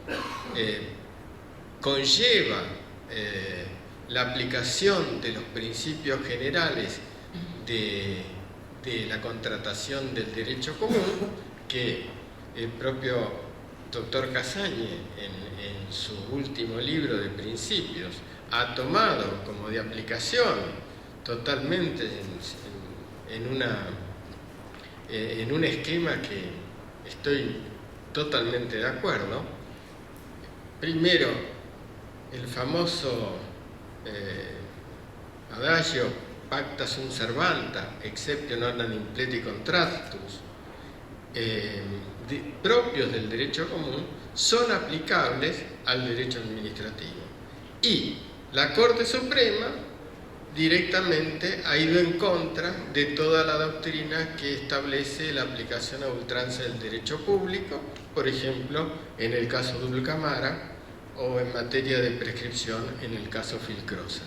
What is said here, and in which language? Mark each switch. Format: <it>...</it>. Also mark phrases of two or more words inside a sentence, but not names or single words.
<es>conlleva la aplicación de los principios generales de la contratación del derecho común, que el propio doctor Casañe en su último libro de Principios ha tomado como de aplicación totalmente en un esquema que estoy totalmente de acuerdo. Primero, el famoso adagio</es> <la>pacta sunt servanda, exceptio non impleti contractus,</la> <es>propios del derecho común, son aplicables al derecho administrativo. Y la Corte Suprema directamente ha ido en contra de toda la doctrina que establece la aplicación a ultranza del derecho público, por ejemplo, en el caso Dulcamara, o en materia de prescripción en el caso Filcrosa.</es>